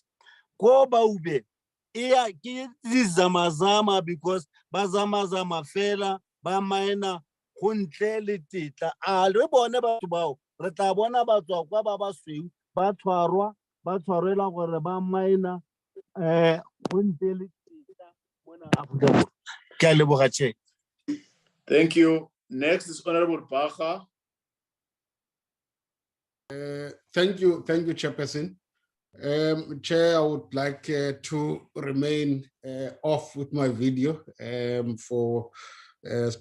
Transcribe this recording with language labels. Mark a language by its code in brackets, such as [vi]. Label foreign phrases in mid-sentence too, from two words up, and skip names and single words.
[tn] Ko Baube e ke zamazama because ba zamazama fela ba mine go ntle le tetla. A re bone batho bao re tla bona batswa kwa ba ba sweu ba tshwarela gore ba mine go ntle le tetla mona Afrika Borwa. Ke a leboga, [en] Chair. Thank you. Next is Honorable Bacha. Thank you, Chairperson. Chair, I would like to remain off with my video for specific challenges.